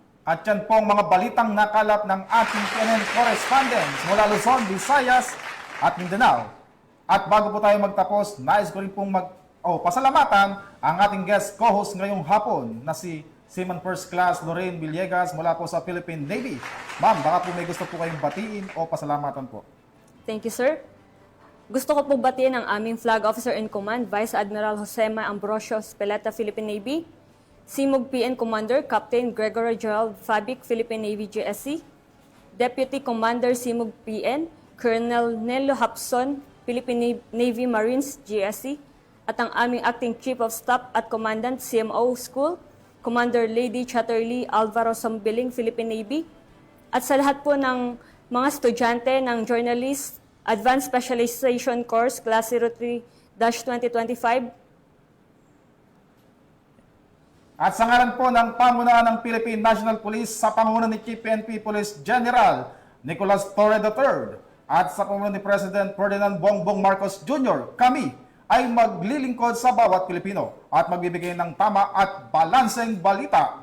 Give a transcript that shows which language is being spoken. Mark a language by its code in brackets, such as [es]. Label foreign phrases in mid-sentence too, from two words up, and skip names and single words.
[tl] At yan pong mga balitang nakalap ng ating PNN correspondents mula Luzon, Visayas at Mindanao. At bago po tayo magtapos, nais ko rin pong pasalamatan ang ating [en] guest co-host [tl] ngayong hapon na si Seaman First Class Lorraine Villegas mula po sa Philippine Navy. Ma'am, baka po may gusto po kayong batiin o pasalamatan po. [en] Thank you, [tl] sir. Gusto ko po batiin ang aming [en] Flag Officer in Command, [tl] Vice Admiral Josema Ambrosio Speleta, Philippine Navy, Simug PN Commander, Captain Gregory Gerald Fabic, Philippine Navy GSC, Deputy Commander Simug PN, Colonel Nello Hapson, Philippine Navy Marines GSC, at ang aming [en] Acting Chief of Staff [tl] at Commandant CMO School, Commander Lady Chatterley Alvaro Sambiling, Philippine Navy, at sa lahat po ng mga estudyante ng Journalist Advanced Specialization Course Class 03-2025. At sa ngalan po ng pamunuan ng Philippine National Police sa pangunguna ni Chief PNP Police General Nicolas Torre III at sa pangunguna ni President Ferdinand Bongbong Marcos Jr., kami ay maglilingkod sa bawat Pilipino at magbibigay ng tama at balanseng balita.